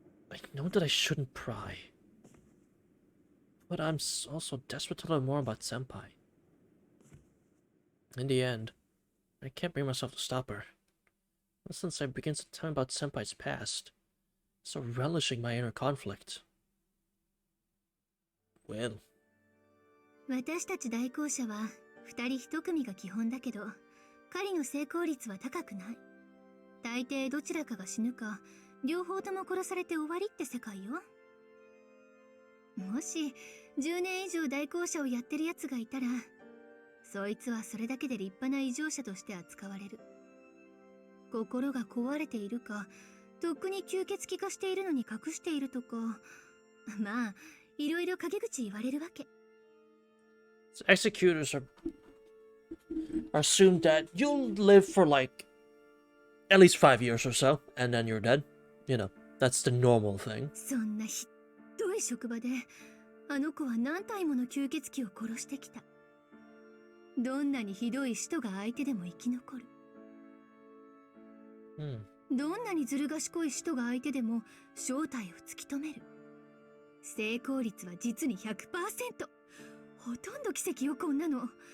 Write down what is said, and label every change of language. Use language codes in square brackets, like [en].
[en] I know that I shouldn't pry. But I'm also desperate to learn more about Senpai. In the end, I can't bring myself to stop her. Since I begins to tell me about Senpai's past, so relishing my inner conflict. Well. [ja] 私たち代行者は2人1組が基本だけど、狩りの成功率は高くない。大抵どちらかが死ぬか、両方とも殺されて終わりって世界よ。もし10年以上代行者をやってるやつがいたら、そいつはそれだけで立派な異常者として扱われる。心が壊れているか、とっくに吸血鬼化しているのに隠しているとか、まあいろいろ陰口言われるわけ。 [en] So executors are assumed that you'll live for like at least 5 years or so, and then you're dead. You know, that's the normal thing. [ja] そんなひどい職場であの子は何体もの吸血鬼を殺してきた。どんなにひどい使徒が相手でも生き残る。どんなにずる賢い使徒が相手でも正体を突き止める。成功率は実に 100%。ほとんど奇跡よ、こんなの。